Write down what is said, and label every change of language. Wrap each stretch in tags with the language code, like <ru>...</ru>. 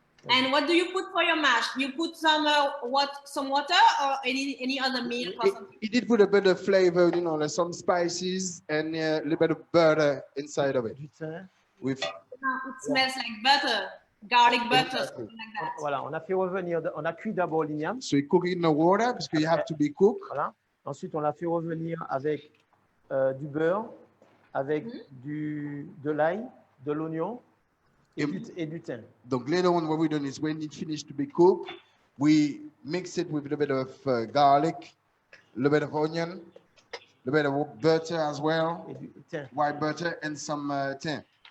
<en>And what do you put for your mash? You put some water or any other milk or something? It did put a bit of flavor, you know, like some spices and a little bit of butter inside of it. With It smells like butter, garlic butter, something like that.</en> <fr>Voilà, on a cuit d'abord l'igname.</fr> <en>so you cook it in the water because you have to be cooked.</en> <fr>Voilà. Ensuite, on l'a fait revenir avec du beurre, avec de l'ail, de l'oignon et du thym.</fr> <en>Donc later on, what we done is when it finished to be cooked, we mix it with a little bit of garlic, a little bit of onion, a little bit of butter as well,</en> <fr>Et du thym.</fr> <en>white butter, and some thyme.</en>